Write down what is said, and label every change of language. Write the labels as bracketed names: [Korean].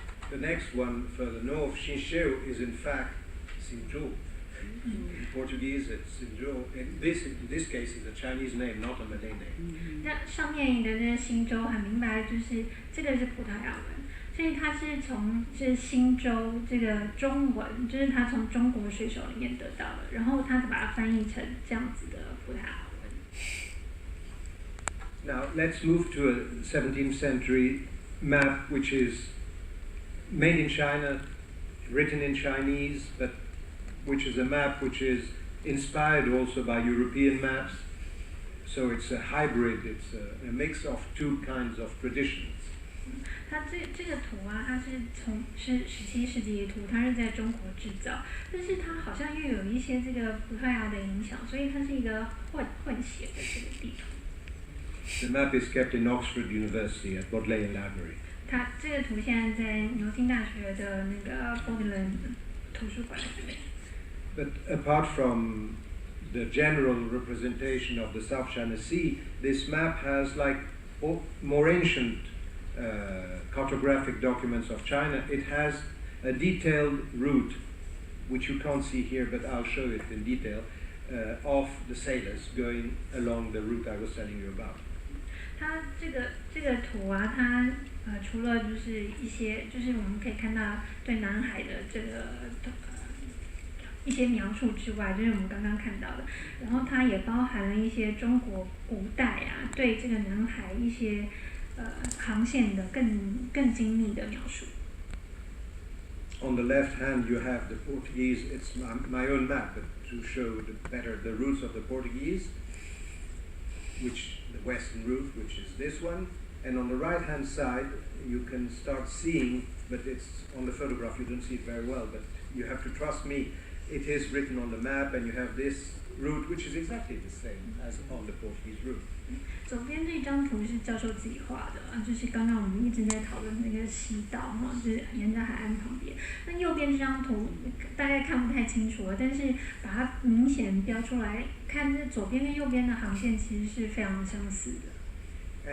[English] The next one further north, Chincheu, is in fact Sinju. In Portuguese, it's Sinju. In this case, is a Chinese name, not a Malay name. [Chinese] 那上面的这个新州很明白，就是这个是葡萄牙文，所以它是新州这个中文，就是它从中国水手里面得到的，然后它把它翻译成这样子的葡萄牙文。 [English] Now let's move to a 17th century map which is made in China, written in Chinese, but which is a map which is inspired also by European maps. So it's a hybrid, it's a mix of two kinds of traditions. [Chinese] 它这个图啊，它是17世纪的图，它是在中国制造，但是它好像又有一些这个葡萄牙的影响，所以它是一个混血的这个地图。 [English] The map is kept in Oxford University at Bodleian Library. [Chinese] 它这个图现在在牛津大学的那个 Bodleian 图书馆里面。 [English] But apart from the general representation of the South China Sea, this map has, like more ancient cartographic documents of China, it has a detailed route, which you can't see here, but I'll show it in detail, of the sailors going along the route I was telling you about. [Chinese] 它这个图啊，它除了就是一些，就是我们可以看到对南海的这个一些描述之外，就是我们刚刚看到的，然后它也包含了一些中国古代啊对这个南海一些航线的更精密的描述。 [English] On the left hand you have the Portuguese, it's my own map, but to show better the routes of the Portuguese, which the western route, which is this one, and on the right hand side you can start seeing, but it's on the photograph you don't see it very well, but you have to trust me, it is written on the map, and you have this route which is exactly the same as on the Portuguese route. [Chinese] 左边这张图是教授自己画的，就是刚刚我们一直在讨论那个西道哈，就是沿着海岸旁边。那右边这张图大概看不太清楚了，但是把它明显标出来，看这左边跟右边的航线其实是非常相似的。